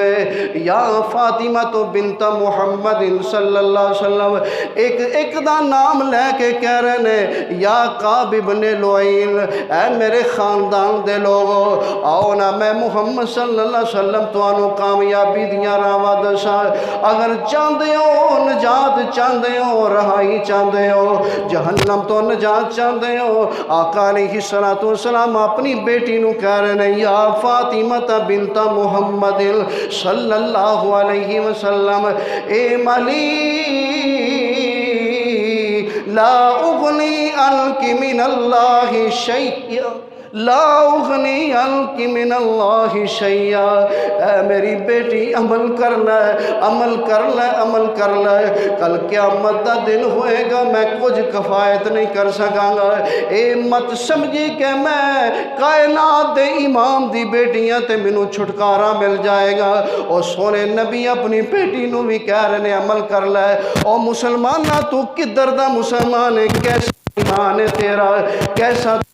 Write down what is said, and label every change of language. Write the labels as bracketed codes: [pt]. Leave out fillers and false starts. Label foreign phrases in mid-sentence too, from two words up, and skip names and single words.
[ar] یا فاطمہ بنت محمد صلی اللہ علیہ وسلم [pa] ایک ایک دا نام لے کے کہہ رہے نے یا کعب بن لؤی اے میرے خاندان دے لوگو آؤ نا میں محمد [ar] صلی اللہ علیہ وسلم [pa] توانو کامیابی دیاں راواں دساں اگر چاہندے ہو نجات چاہندے ہو رہائی چاہندے ہو جہنم تو نجات چاہندے ہو آقا [ar] علیہ السلام [pa] اپنی بیٹی نو کہہ رہے ہیں [ar] یا فاطمہ بنت محمد صلی اللہ علیہ وسلم [pa] اے ملی [ar] لا اغنی عنک من اللہ شیئا لا اغنی عنک من اللہ شیئا [pa] اے میری بیٹی عمل کر لے عمل کر لے عمل کر لے کل قیامت دا دن ہوئے گا میں کچھ کفایت نہیں کر سکاں گا اے مت سمجھی کہ میں کائنات دے امام دی بیٹیاں تے منو چھٹکارا مل جائے گا اور سونے نبی اپنی بیٹی نو بھی کہہ رہے ہیں عمل کر لے اور مسلمانہ تو کدھر دا مسلمان ہے کیسا ایمان ہے تیرا کیسا